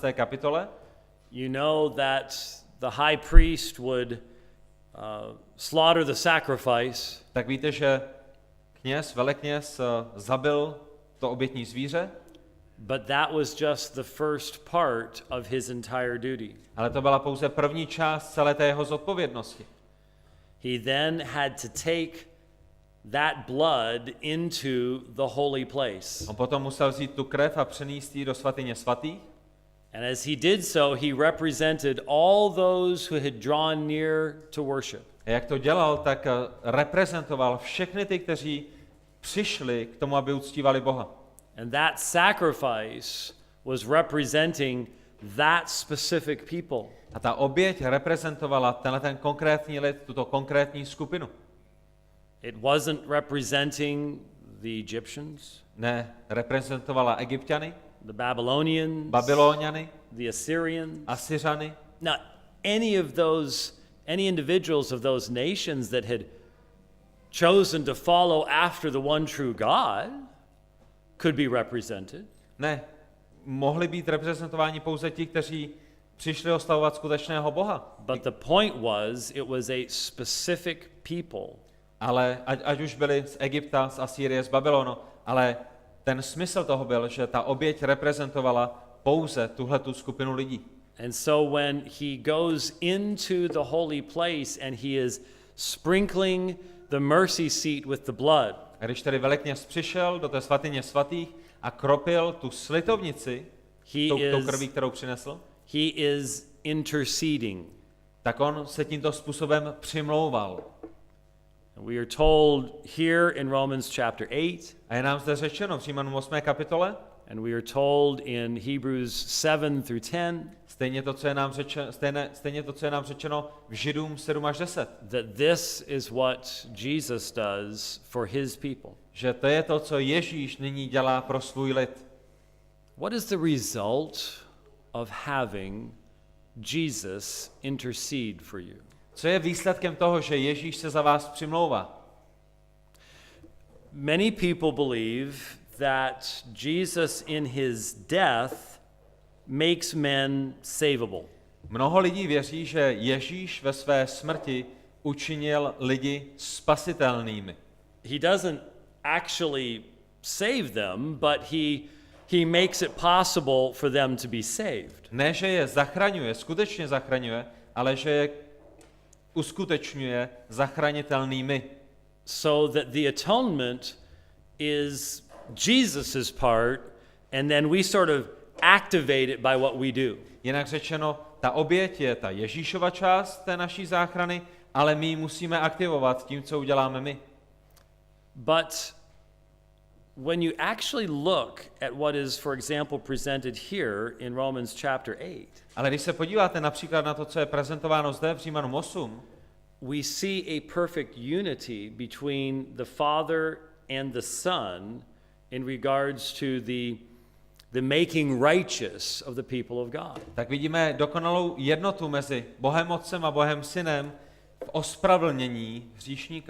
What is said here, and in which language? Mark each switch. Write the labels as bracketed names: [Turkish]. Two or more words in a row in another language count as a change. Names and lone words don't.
[Czech] kapitole, [English] you know that the high priest would slaughter the sacrifice, [Czech] tak víte, že velekněz zabil to obětní zvíře [English] But that was just the first part of his entire duty. [Czech] Ale to byla pouze první část celé té jeho zodpovědnosti. [English] He then had to take that blood into the holy place. [Czech] On potom musel vzít tu krev a přenést ji do svatyně svatých. [English] And as he did so, he represented all those who had drawn near to worship. [Czech] A jak to dělal, tak reprezentoval všechny ty, kteří přišli k tomu, aby uctívali Boha. [English] And that sacrifice was representing that specific people. [Czech] A ta oběť reprezentovala ten konkrétní lid, tuto konkrétní skupinu. [English] It wasn't representing the Egyptians, [Czech] Ne, reprezentovala Egypťany, [English] the Babylonians, [Czech] Babyloniany, [English] the Assyrians. [Czech] Asyřany. [English] Now, any individuals of those nations that had chosen to follow after the one true God could be represented. [Czech] Ne, mohli být reprezentováni pouze ti, kteří přišli oslavovat skutečného Boha. [English] But the point was, it was a specific people. [Czech] Ale ať už byli z Egypta, z Asýrie, z Babylonu, ale ten smysl toho byl, že ta oběť reprezentovala pouze tuhletu skupinu lidí. [English] And so when he goes into the holy place and he is sprinkling the mercy seat with the blood, [Czech] A když tedy Velekněz přišel do té svatyně svatých a kropil tu slitovnici tou krví, kterou přinesl, [English] he is interceding. [Czech] tak on se tímto způsobem přimlouval. [English] We are told here in Romans chapter 8, [Czech] A je nám zde řečeno v Římanům 8. kapitole, [English] and we are told in Hebrews 7 through 10, [Czech] stejně to, co je nám řečeno v Židům 7 až 10, [English] that this is what Jesus does for his people. [Czech] že to je to, co Ježíš nyní dělá pro svůj lid. [English] What is the result of having Jesus intercede for you? [Czech] Co je výsledkem toho, že Ježíš se za vás přimlouvá? [English] Many people believe that Jesus in his death makes men savable. [Czech] Mnoho lidí věří, že Ježíš ve své smrti učinil lidi spasitelnými. [English] He doesn't actually save them, but he makes it possible for them to be saved. [Czech] Ne, že je zachraňuje, skutečně zachraňuje, ale že je uskutečňuje zachranitelnými. [English] So that the atonement is Jesus's part, and then we sort of activate it by what we do. [Czech] Jinak řečeno, ta oběť je ta Ježíšova část té naší záchrany, ale my ji musíme aktivovat tím, co uděláme my. [English] But when you actually look at what is, for example, presented here in Romans chapter 8, [Czech] Ale když se podíváte například na to, co je prezentováno zde v Římanům 8, [English] we see a perfect unity between the Father and the Son in regards to the making righteous of the people of God. [Czech] tak vidíme dokonalou jednotu mezi Bohem Otcem a Bohem Synem v ospravedlnění hříšníka.